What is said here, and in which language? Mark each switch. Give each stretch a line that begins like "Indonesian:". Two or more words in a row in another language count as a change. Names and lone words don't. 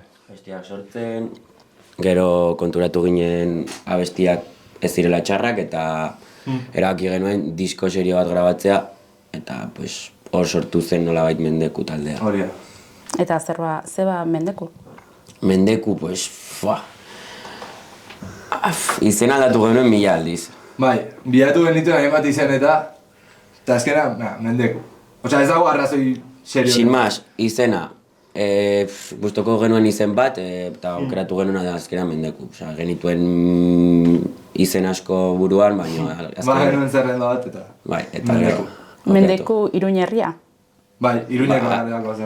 Basque: Abestiak sortzen, gero konturatu ginen abestiak ez zirela txarrak eta erabaki genuen disko serio bat grabatzea eta pues, hor sortu zen nolabait Mendeku taldea. Hori da. Eta zeba Mendeku? Mendeku, pues, izen aldatu genuen 1000 aldiz. Bai, bilatu genituen hainbat izen eta azkena, Mendeku. Osea, ez dago arrazoi serio.
Spanish: Sin más,
Basque: izena. Gustoko genuen izen bat eta aukeratu genuen azkena Mendeku. Osea, genituen izen asko buruan, baina azkena... genuen zerrenda bat eta... Bai, eta Mendeku. Mendeku Iruña herria? Bai, Iruñako herriako zena.